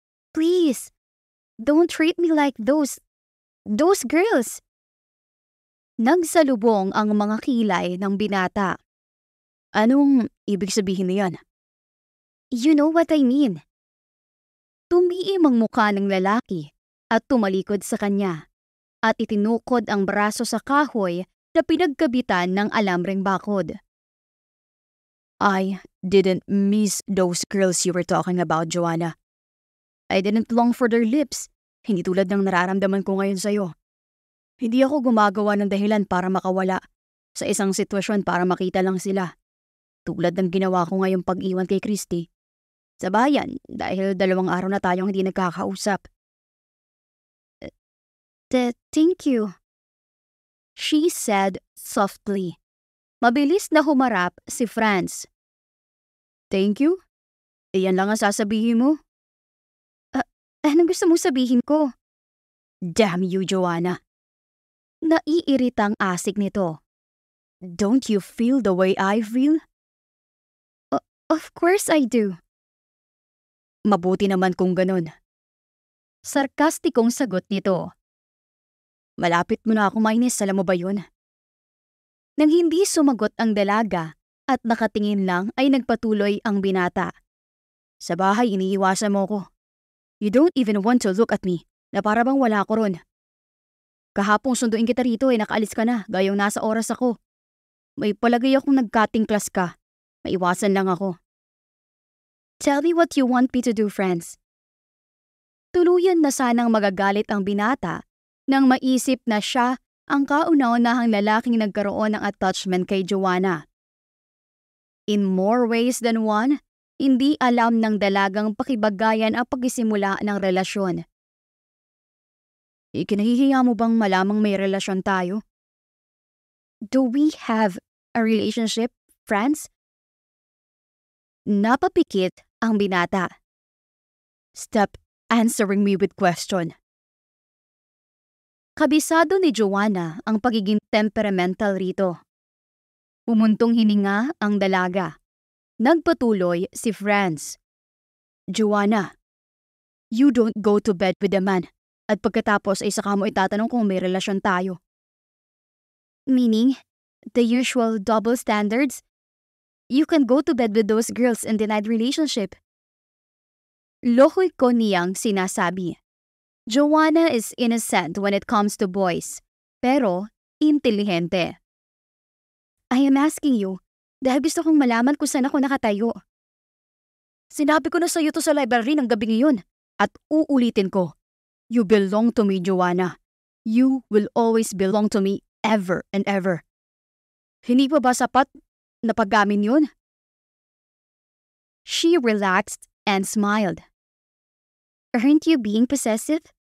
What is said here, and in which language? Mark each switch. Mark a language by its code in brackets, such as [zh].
[en] Please, don't treat me like those girls. [tl] Nagsalubong ang mga kilay ng binata. Anong ibig sabihin niyan? [en] You know what I mean. [tl] Tumiim ang mukha ng lalaki at tumalikod sa kanya at itinukod ang braso sa kahoy na pinagkabitan ng alamreng bakod. [en] I didn't miss those girls you were talking about, Joanna. I didn't long for their lips, [tl] hindi tulad ng nararamdaman ko ngayon sa'yo. Hindi ako gumagawa ng dahilan para makawala sa isang sitwasyon para makita lang sila. Tulad ng ginawa ko ngayong pag-iwan kay Christy. Sa bayan, dahil 2 araw na tayong hindi nagkakausap. [en] Thank you, she said softly. [tl] Mabilis na humarap si Franz. [en] Thank you? [tl] Iyan lang ang sasabihin mo? Anong gusto mong sabihin ko? [en] Damn you, [tl] Joanna. Naiiritang asik nito. [en] Don't you feel the way I feel? Of course I do. [tl] Mabuti naman kung ganun. Sarkastikong sagot nito. Malapit mo na ako mainis, alam mo ba yun? Nang hindi sumagot ang dalaga at nakatingin lang ay nagpatuloy ang binata. Sa bahay iniiwasan mo ko. [en] You don't even want to look at me, [tl] na para bang wala ko ron. Kahapong sunduin kita rito nakaalis ka na, gayong nasa oras ako. May palagay akong nag-cutting class ka. Maiwasan lang ako. [en] Tell me what you want me to do, Franz. [tl] Tuluyan na sanang magagalit ang binata nang maisip na siya ang kauna-unahang lalaking nagkaroon ng attachment kay Joanna. [en] In more ways than one, [tl] hindi alam ng dalagang pakibagayan ang pagsisimula ng relasyon. Ikinahihiya mo bang malamang may relasyon tayo? [en] Do we have a relationship, Franz? [tl] Napapikit ang binata. [en] Stop answering me with question. [tl] Kabisado ni Joanna ang pagiging temperamental rito. Pumuntong hininga ang dalaga. Nagpatuloy si Franz. Joanna, [en] you don't go to bed with a man [tl] at pagkatapos ay saka mo itatanong kung may relasyon tayo. [en] Meaning, the usual double standards? You can go to bed with those girls and deny the relationship. [tl] Lokoy ko niyang sinasabi. [en] Joanna is innocent when it comes to boys, [tl] pero intelihente. [en] I am asking you [tl] dahil gusto kong malaman kung saan ako nakatayo. Sinabi ko na sa iyo to sa library ng gabi ngayon at uulitin ko. [en] You belong to me, Joanna. You will always belong to me ever and ever. [tl] Hindi pa ba sapat na paggamin yun? [en] She relaxed and smiled. Aren't you being possessive?